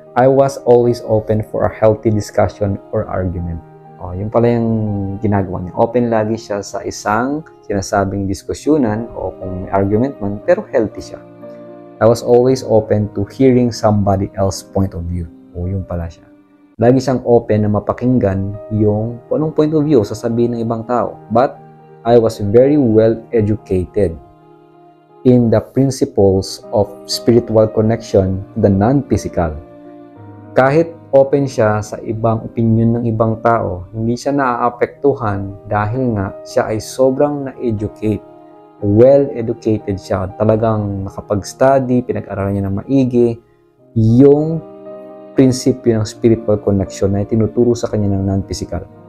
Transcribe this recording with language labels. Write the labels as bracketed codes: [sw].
[en] I was always open for a healthy discussion or argument. [tl] Yung pala yung ginagawa niya. Open lagi siya sa isang sinasabing diskusyonan o kung may argument man, pero healthy siya. [en] I was always open to hearing somebody else's point of view. [tl] Yung pala siya. Lagi siyang open na mapakinggan yung anong point of view sasabihin ng ibang tao. [en] But I was very well educated in the principles of spiritual connection to the non-physical. [tl] Kahit open siya sa ibang opinion ng ibang tao, hindi siya naaapektuhan dahil nga siya ay sobrang na-educate. Well-educated siya. Talagang nakapag-study, pinag-aralan niya ng maigi. Yung prinsipyo ng spiritual connection na tinuturo sa kanya ng non-physical.